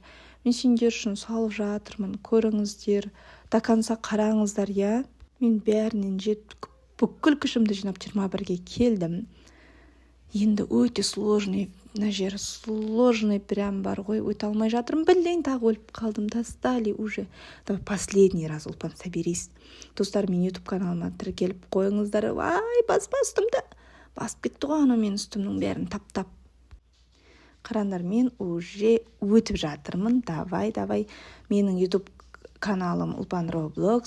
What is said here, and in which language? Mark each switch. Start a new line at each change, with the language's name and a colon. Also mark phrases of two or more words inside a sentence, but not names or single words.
Kazakh: Мен сендер үшін салып жатырмын. Көріңіздер.
Russian: До конца
Kazakh: қараңыздар, я. Мен бәрінен жетіп, бүкіл күшімді жинап 21-ге келдім. Енді өте сложный, мына жері
Russian: сложный прям
Kazakh: бар ғой. Өте алмай жатырмын. Блин, тағы өліп қалдым.
Russian: Достали уже. Давай последний раз,
Kazakh: Ұлпан, соберись. Достар, мен YouTube каналыма тіркеліп қойыңыздар. Ай, баспа үстімді. Басып кетті ғой ана мен үстімнің бәрін таптап. Қараңдар, мен уже өтіп жатырмын. Давай. Менің YouTube каналым Ұлпан Roblox.